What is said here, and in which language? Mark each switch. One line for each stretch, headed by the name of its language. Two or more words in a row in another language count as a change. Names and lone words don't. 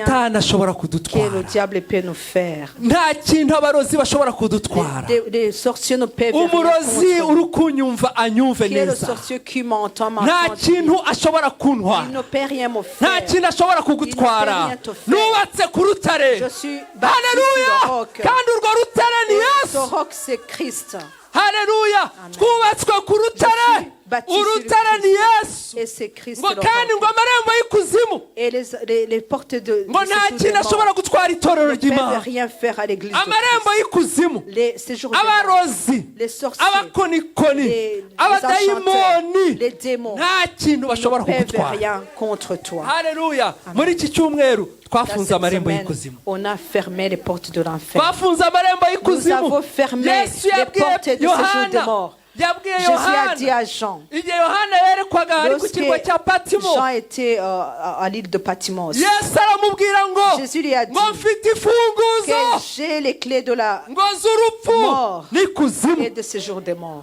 French: que le diable peut nous faire. Les sorciers ne peuvent rien contre nous. Qui est le sorcier qui m'entend m'entend. Il ne peut rien me faire. Il ne peut rien te faire. Je suis bâti sur le roc. Ce roc, c'est Christ. Alléluia.
Kinyarwanda: Twubatswe ku rutare. Urutare ni Yesu.
French: Et c'est Christ.
Kinyarwanda: Ngo kandi ngo amarembo y'ikuzimu.
French: Et les portes de
Kinyarwanda: ngo nta kintu ashobora gutwara itorero ry'Imana.
French: Ne peuvent rien faire à l'église.
Kinyarwanda: Amarembo y'ikuzimu.
French: Ces jours
Kinyarwanda: abarozi.
French: Les sorciers.
Kinyarwanda: Abakonikoni. Abadayimoni.
French: Les démons.
Kinyarwanda: Nta kintu bashobora kugutwara.
French: Ne peuvent rien contre toi. Alléluia.
Kinyarwanda: Muri iki cyumweru twafunze amarembo y'ikuzimu.
French: On a fermé les portes de l'enfer.
Kinyarwanda: Twafunze amarembo y'ikuzimu.
French: Nous avons fermé les portes de ce jour de mort. Jésus a dit à Jean, lorsque Jean était à l'île de Patmos, Jésus lui a dit que j'ai les clés de la mort morts et de séjour des morts.